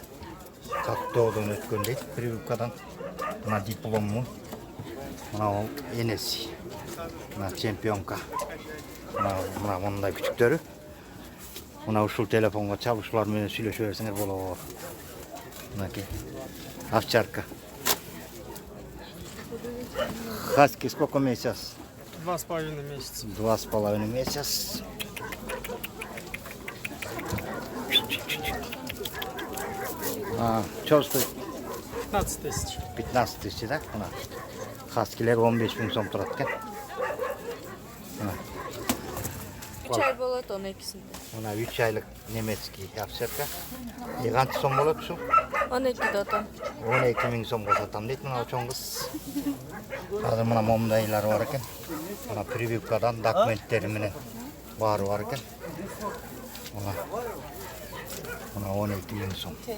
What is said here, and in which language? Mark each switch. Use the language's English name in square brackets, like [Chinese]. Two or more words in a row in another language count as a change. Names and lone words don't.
[Kyrgyz] Каттоодон өткөн дейт, прививкадан. Мына диплому. Мына энеси. Мына чемпионка. Мына мондай күчүктөрү. Мына ушул телефонго чалып ушулар менен сүйлөшө берсеңер болот. Мынакей. [Russian] Овчарка. Хаски сколько месяц? 2,5 месяца. 2,5 месяц. Что стоит? 15 тысяч. 15 тысяч, да? Мына. [Kyrgyz] Хаскилер 15 миң сом турат экен. 3 ай болот онун экисинде. Мына 3 айлык [Russian] немецкий овчарка. [Kyrgyz] Канча сом болот ушул? 12 дотон. 12 миң сомго сатам дейт мына чоң кыз. Азыр мына момдайлар бар экен. Мына прививкадан документтери менен баары бар экен. Мына 12 миң сом.